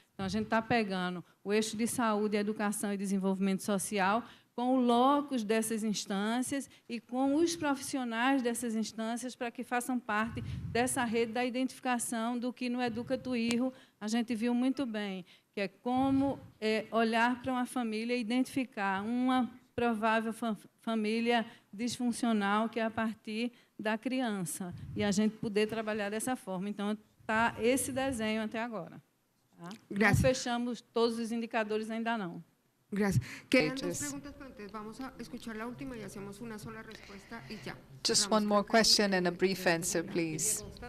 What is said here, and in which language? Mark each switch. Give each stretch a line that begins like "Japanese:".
Portuguese: Então, a gente está pegando o eixo de saúde, educação e desenvolvimento social com o locus dessas instâncias e com os profissionais dessas instâncias para que façam parte dessa rede da identificação do que no Educa Tuirro a gente viu muito bem, que é como olhar para uma família e identificar uma provável família disfuncional que é a partir da criança, e a gente poder trabalhar dessa forma. Então, está esse desenho até agora. Tá? Não fechamos todos os indicadores, ainda não.
Spanish: Gracias. Quedan dos preguntas, pero entonces vamos a escuchar la última y hacemos una sola respuesta y ya.
English: Just one more question and a brief answer, please.